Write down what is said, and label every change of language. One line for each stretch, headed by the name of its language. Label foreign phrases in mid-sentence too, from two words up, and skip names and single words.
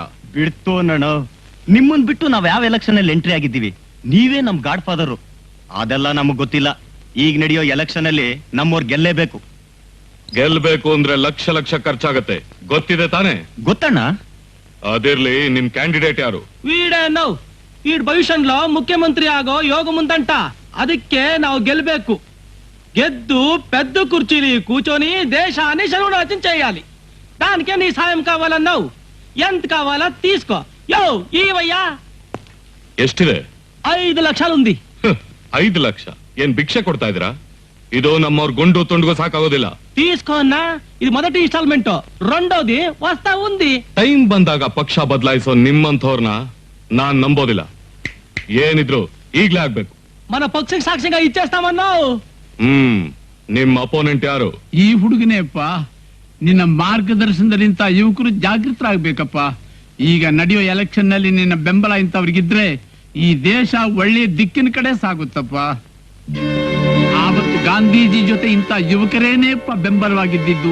Kannada: ಬಿಡ್ತು ನಣ, ನಿಮ್ಮನ್ ಬಿಟ್ಟು ನಾವ್ ಯಾವ ಎಲೆಕ್ಷನ್ ಅಲ್ಲಿ ಎಂಟ್ರಿ ಆಗಿದ್ದೀವಿ, ನೀವೇ ನಮ್ ಗಾಡ್ ಫಾದರು. ಅದೆಲ್ಲ ನಮಗ್ ಗೊತ್ತಿಲ್ಲ. ಈಗ ನಡೆಯೋ ಎಲೆಕ್ಷನ್ ಅಲ್ಲಿ ನಮ್ಮವ್ರು ಗೆಲ್ಲೇಬೇಕು. ಗೆಲ್ಬೇಕು ಅಂದ್ರೆ ಲಕ್ಷ ಲಕ್ಷ ಖರ್ಚಾಗತ್ತೆ, ಗೊತ್ತಿದೆ ತಾನೆ? ಗೊತ್ತಣ್ಣ. ಅದಿರ್ಲಿ, ನಿಮ್ ಕ್ಯಾಂಡಿಡೇಟ್ ಯಾರು?
Telugu: వీడేనో వీడు భవిష్యంలో ముఖ్యమంత్రి ఆగో యోగముందంట.
Kannada: ಅದಕ್ಕೆ ನಾವು ಗೆಲ್ಬೇಕು.
Telugu: ಗೆದ್ದು పెద్ద కుర్చీಲಿ కూర్చొని దేశాన్ని సర్వనాశనం చేయాలి. దానికే నీ సాయం కావాలన్నావు. ఎంత కావాలా తీసుకో. యో ఈవయ్యా.
Kannada: ಎಷ್ಟಿದೆ?
Telugu: 5 ಲಕ್ಷలు ఉంది.
Kannada: 5 ಲಕ್ಷ ಏನ್ ಭಿಕ್ಷೆ ಕೊಡ್ತಾ ಇದ್ದೀರಾ? ಇದು ನಮ್ಮವ್ರ ಗುಂಡು ತುಂಡುಗೂ ಸಾಕಾಗೋದಿಲ್ಲ.
Telugu: తీసుకో అన్నా, ఇది మొదటి ఇన్స్టాల్మెంట్, రెండోది వస్తా ఉంది.
Kannada: ಟೈಮ್ ಬಂದಾಗ ಪಕ್ಷ ಬದಲಾಯಿಸೋ ನಿಮ್ಮಂಥವ್ರನ್ನ ನಾನ್ ನಂಬೋದಿಲ್ಲ. ಏನಿದ್ರು ಈಗ್ಲೇ ಆಗ್ಬೇಕು.
Telugu: మన పక్షకి సాక్ష్యంగా ఇచ్చేస్తామన్నావు.
Kannada: ನಿಮ್ ಅಪೋನೆಂಟ್ ಯಾರು? ಈ ಹುಡುಗನೇಪ್ಪ. ನಿನ್ನ ಮಾರ್ಗದರ್ಶನದಲ್ಲಿ ಇಂಥ ಯುವಕರು ಜಾಗೃತರಾಗಬೇಕಪ್ಪ. ಈಗ ನಡೆಯೋ ಎಲೆಕ್ಷನ್ ನಲ್ಲಿ ನಿನ್ನ ಬೆಂಬಲ ಇಂಥವ್ರಿಗಿದ್ರೆ ಈ ದೇಶ ಒಳ್ಳೆಯ ದಿಕ್ಕಿನ ಕಡೆ ಸಾಗುತ್ತಪ್ಪ. ಆವತ್ತು ಗಾಂಧೀಜಿ ಜೊತೆ ಇಂಥ ಯುವಕರೇನೇಪ್ಪ ಬೆಂಬಲವಾಗಿದ್ದು.